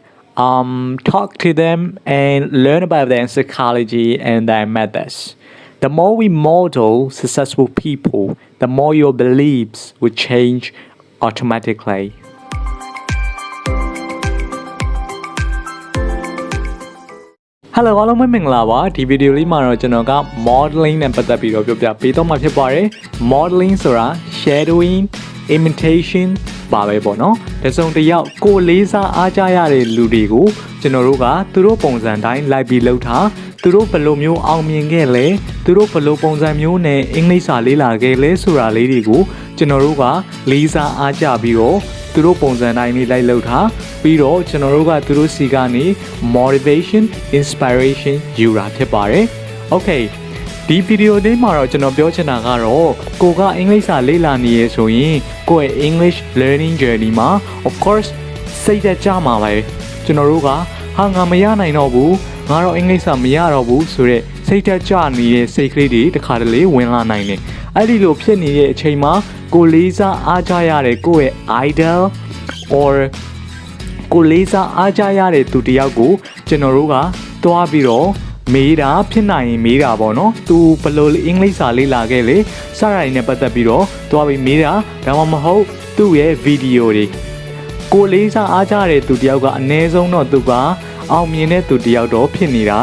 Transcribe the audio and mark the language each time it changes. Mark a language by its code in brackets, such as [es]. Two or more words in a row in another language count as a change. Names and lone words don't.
[en] Talk to them and learn about their psychology and their methods. The more we model successful people, the more your beliefs will change automatically. [my] Hello အားလုံးပဲမင်္ဂလာပါဒီဗီဒီယိုလေးမှာတော့ကျွန်တော်က modeling နဲ့ပတ်သက်ပြီးတော့ပြောပြပေးတော့မှာဖြစ်ပါတယ် modeling ဆိုတာ [en] shadowing imitation [my] ပါပဲပေါ့နော်တစုံတစ်ယောက်ကိုလေးစားအားကြရတဲ့လူတွေကိုကျွန်တော်တို့ကသူတို့ပုံစံတိုင်းလိုက်ပြီးလှုပ်ထားသူတို့ဘယ်လိုမျိုးအောင်မြင်ခဲ့လဲသူတို့ဘယ်လို ပုံစံမျိုးနဲ့အင်္ဂလိပ်စာလေ့လာခဲ့လဲဆိုတာလေးတွေကိုကျွန်တော်တို့ကလေးစားအားကြပြီးတော့သူတို့ပုံစံတိုင်းလေးလိုက်လှုပ်ထားပြီးတော့ကျွန်တော်တို့ကသူတို့စီကနေ [en] motivation inspiration [my] ယူတာဖြစ်ပါတယ် Okay ဒီဗီဒီယိုလေးမှာတော့ ကျွန်တော်ပြောချင်တာကတော့ကိုကအင်္ဂလိပ်စာလေ့လာနေရဆိုရင်ကိုယ့်ရဲ့ [en] English learning journey [my] မှာ [en] of course [my] စိတ်သက်ကြမှာပဲကျွန်တော်တို့ကဟာငါမရနိုင်တော့ဘူးငါတော့အင်္ဂလိ ပ်စာမရတော့ဘူးဆိုတော့စိတ်သက်ကြနေတဲ့စိတ်ကလေးတွေတစ်ခါတလေဝင်လာနိုင်တယ်အဲ့ဒီလိုဖြစ်နေတဲ့အ ချိန်မှာကိုလေးစားအားကြရတဲ့ကိုယ့်ရဲ့ [en] idol or [my] ကိုလေးစားအားကြရတဲ့သူတယောက်ကိုကျွန်တော်တို့ကတွားပြီးတော့မေးတာဖြစ်နိုင်ရင်မေးတာပေါ့နော်သူဘယ်လိုအင်္ဂလိပ်စာလေ့လာခဲ့လေစတာတွေနဲ့ပတ်သက်ပြီးတော့တွားပြီးမေးတာဒါမှမဟုတ်သူ့ရဲ့ဗီဒီယိုတွေကိုလေးစားအားကြတဲ့သူတယောက်ကအနည်းဆုံးတော့သူကအောင်မြင်တဲ့သူတယောက်တော့ဖြစ်နေတာ